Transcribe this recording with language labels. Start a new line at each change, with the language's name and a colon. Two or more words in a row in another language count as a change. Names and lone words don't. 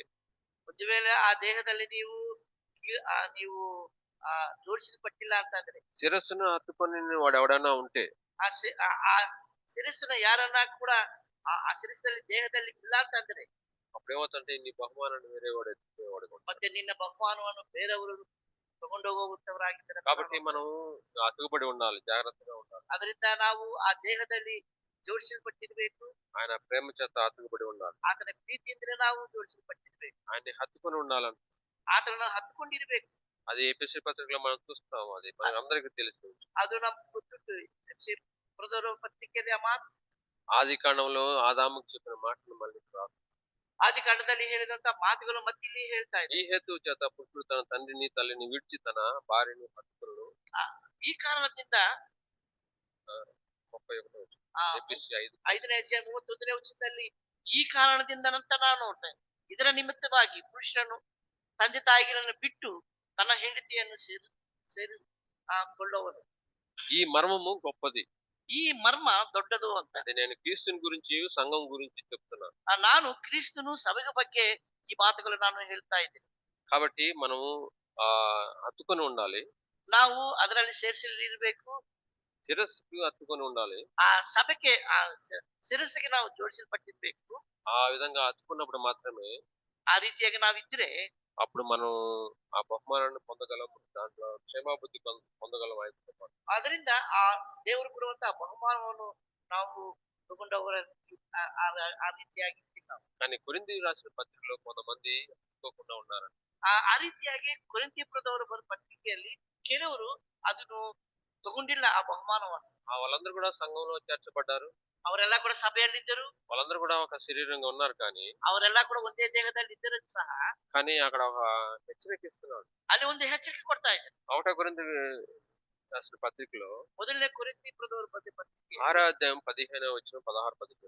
Kannada: ಒಂದು ವೇಳೆ ಆ ದೇಹದಲ್ಲಿ ನೀವು ಜೋಡಿಸಲ್ಪಟ್ಟಿಲ್ಲ ಅಂತಂದ್ರೆ
Telugu: శిరస్సును హత్తుకొని వాడు ఎవడైనా ఉంటే
Kannada: ಆ ಶಿರಸ್ಸಿನ ಯಾರನ್ನ ಕೂಡ ಆ ಶಿರಸ್ಸಲ್ಲಿ ದೇಹದಲ್ಲಿ ಇಲ್ಲ ಅಂತಂದ್ರೆ
Telugu: అప్పుడు ఏమవుతుంటే నీ బహుమానాన్ని వేరే వాడు ఎత్తుకునేవాడు.
Kannada: ಮತ್ತೆ ನಿನ್ನ ಬಹುಮಾನವನ್ನು ಬೇರೆಯವರು ತಗೊಂಡು ಹೋಗುವಂತವರಾಗಿದ್ದಾರೆ.
Telugu: కాబట్టి మనం అతుకుబడి ఉండాలి, జాగ్రత్తగా ఉండాలి.
Kannada: ಅದರಿಂದ ನಾವು ಆ ದೇಹದಲ್ಲಿ ಜೋಡಿಸಲ್ಪಟ್ಟಿರ್ಬೇಕು.
Telugu: ఆయన ప్రేమ చేత అతుకుబడి ఉండాలి.
Kannada: ಆತನ ಪ್ರೀತಿಯಿಂದಲೇ ನಾವು ಜೋಡಿಸಲ್ಪಟ್ಟಿರ್ಬೇಕು.
Telugu: ఆయన్ని హత్తుకొని ఉండాలని.
Kannada: ಆತನನ್ನು ಹತ್ತುಕೊಂಡಿರ್ಬೇಕು.
Telugu: అది ఎఫెసీ పత్రికలో మనం చూస్తాం. అది మనకు అందరికీ తెలుసు.
Kannada: ಅದು ನಮ್ಗೆ ಗೊತ್ತುಂಟು. ಎಫೆಸೀಯರ ಪತ್ರಿಕೆಯಲ್ಲಿ ಆ ಮಾತು
Telugu: ఆది కాండంలో ఆదాముకు చెప్పిన మాటలు మళ్ళీ రాదు.
Kannada: ಆದಿಕಾಂಡದಲ್ಲಿ ಹೇಳಿದಂತ ಮಾತುಗಳು ಮತ್ತೆ ಇಲ್ಲಿ ಹೇಳ್ತಾ ಇದೆ.
Telugu: ఈ హేతువు చేత పురుషుడు తన తండ్రిని తల్లిని విడిచి తన భార్యను హత్తుకును.
Kannada: ಈ ಕಾರಣದಿಂದ 31 ಎಫೆಸీ 5ನೇ ಅಧ್ಯಾಯ 31ನೇ ವಚನದಲ್ಲಿ ಈ ಕಾರಣದಿಂದ ಅಂತ ನಾನು ನೋಡ್ತೇನೆ. ಇದರ ನಿಮಿತ್ತವಾಗಿ ಪುರುಷನನ್ನು ತಂದೆ ತಾಯಿಗಳನ್ನು ಬಿಟ್ಟು ತನ್ನ ಹೆಂಡತಿಯನ್ನು ಕೊಳ್ಳುವನು.
Telugu: ఈ మర్మము గొప్పది.
Kannada: ಈ ಮರ್ಮ ದೊಡ್ಡದು ಅಂತ.
Telugu: అది నేను క్రీస్తుని గురించి సంఘం గురించి చెప్తున్నాను.
Kannada: ನಾನು ಕ್ರಿಸ್ತನು ಸಭೆಯ ಬಗ್ಗೆ ಈ ಮಾತುಗಳು ನಾನು ಹೇಳ್ತಾ ಇದ್ದೀನಿ.
Telugu: కాబట్టి మనము హత్తుకొని ఉండాలి.
Kannada: ನಾವು ಅದರಲ್ಲಿ ಸೇರಿಸಲಿರಬೇಕು.
Telugu: శిరస్సుకు హత్తుకొని ఉండాలి.
Kannada: ಆ ಸಭೆಗೆ ಆ ಶಿರಸ್ಸಿಗೆ ನಾವು ಜೋಡಿಸಲ್ಪಟ್ಟಿರ್ಬೇಕು.
Telugu: ఆ విధంగా హత్తుకున్నప్పుడు మాత్రమే
Kannada: ಆ ರೀತಿಯಾಗಿ ನಾವಿದ್ರೆ
Telugu: అప్పుడు మనం ఆ బహుమానాన్ని పొందగలం. దాంట్లో క్షేమాబుద్ధి పొందగలం.
Kannada: ಅದರಿಂದ ಆ ದೇವರು ಕೊಡುವಂತಹ ಬಹುಮಾನವನ್ನು ನಾವು ತಗೊಂಡವರ ಆ ರೀತಿಯಾಗಿ
Telugu: కానీ కొరింథీ రాసిన పత్రికలో కొంతమంది హత్తుకోకుండా ఉన్నారు.
Kannada: ಆ ರೀತಿಯಾಗಿ ಕೊರಿಂಥೀಯದವರು ಬರೆದ ಪತ್ರಿಕೆಯಲ್ಲಿ ಕೆಲವರು ಅದನ್ನು ತಗೊಂಡಿಲ್ಲ ಆ ಬಹುಮಾನವನ್ನು.
Telugu: వాళ్ళందరూ కూడా సంఘంలో చేర్చబడ్డారు.
Kannada: ಅವರೆಲ್ಲ ಕೂಡ ಸಭೆಯಲ್ಲಿದ್ದರು.
Telugu: వాళ్ళందరూ కూడా ఒక శరీరంగా ఉన్నారు. కానీ
Kannada: ಅವರೆಲ್ಲ ಕೂಡ ಒಂದೇ ದೇಹದಲ್ಲಿ ಇದ್ದರೂ ಸಹ
Telugu: కానీ అక్కడ ఒక హెచ్చరిక ఇస్తున్నాడు.
Kannada: ಅಲ್ಲಿ ಒಂದು ಎಚ್ಚರಿಕೆ ಕೊಡ್ತಾ ಇದ್ದಾರೆ.
Telugu: 1 కొరింథీ రాసిన పత్రికలో
Kannada: ಮೊದಲನೇ ಕೊರಿಂಥೀಯದವರು ಬರೆದ ಪತ್ರಿಕೆ
Telugu: 6వ అధ్యాయం 15వ వచనం 16, 17.